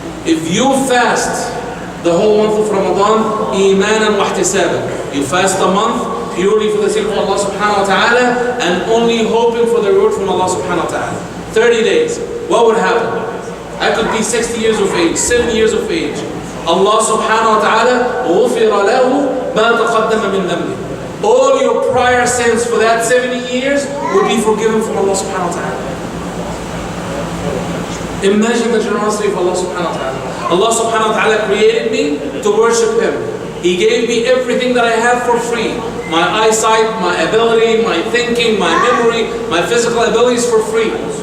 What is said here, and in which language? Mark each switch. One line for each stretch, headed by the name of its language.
English: If you fast the whole month of Ramadan, imanan wa ihtisaban, you fast a month purely for the sake of Allah subhanahu wa ta'ala and only hoping for the reward from Allah subhanahu wa ta'ala. 30 days, what would happen? I could be 60 years of age, 70 years of age.
Arabic: Allah subhanahu wa ta'ala غُفِرَ لَهُ مَا تَقَدَّمَ مِنْ ذَنْبِهِ.
English: All your prior sins for that 70 years would be forgiven from Allah subhanahu wa ta'ala. Imagine the generosity of Allah subhanahu wa ta'ala. Allah subhanahu wa ta'ala created me to worship Him. He gave me everything that I have for free. My eyesight, my ability, my thinking, my memory, my physical abilities for free.